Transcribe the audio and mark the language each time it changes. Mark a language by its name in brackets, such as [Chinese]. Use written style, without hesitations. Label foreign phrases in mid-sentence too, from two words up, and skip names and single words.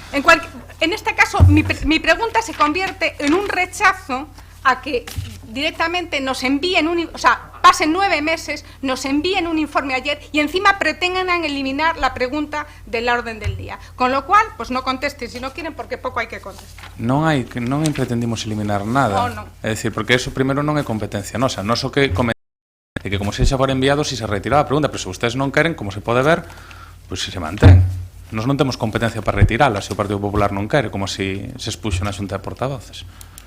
[Spanish] En este caso, mi pregunta se convierte en un rechazo a que directamente nos envíen pasen 9 meses, nos envíen un informe ayer y encima pretendan eliminar la pregunta del orden del día. Con lo cual, pues no contesten si no quieren, porque [Galician] pouco hai que contestar. Non pretendimos eliminar nada. No. É dicir, porque eso primeiro non é competencia nosa. Nos o que de que como se xa for enviado, si se retira a pregunta, pero se ustedes non queren, como se pode ver, pues se mantén. Nos non temos competencia para retirala, se o Partido Popular non quere, como se expuxo na Xunta de Portavoces.